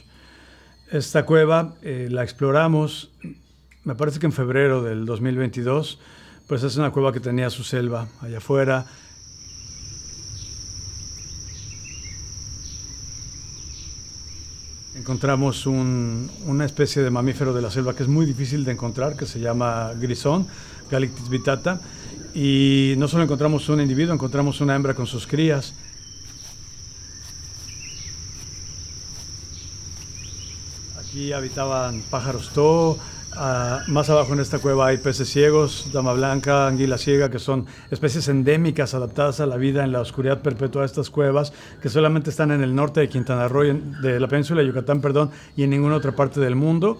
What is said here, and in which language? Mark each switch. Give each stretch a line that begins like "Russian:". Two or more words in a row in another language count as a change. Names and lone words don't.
Spanish: Esta cueva la exploramos, me parece que en febrero del 2022, pues es una cueva que tenía su selva allá afuera. Encontramos una especie de mamífero de la selva que es muy difícil de encontrar, que se llama grisón, Galictis vittata, y no solo encontramos un individuo, encontramos una hembra con sus crías. Aquí habitaban pájaros toho, más abajo en esta cueva hay peces ciegos, dama blanca, anguila ciega, que son especies endémicas adaptadas a la vida en la oscuridad perpetua de estas cuevas, que solamente están en el norte de Quintana Roo, de la península de Yucatán, y en ninguna otra parte del mundo.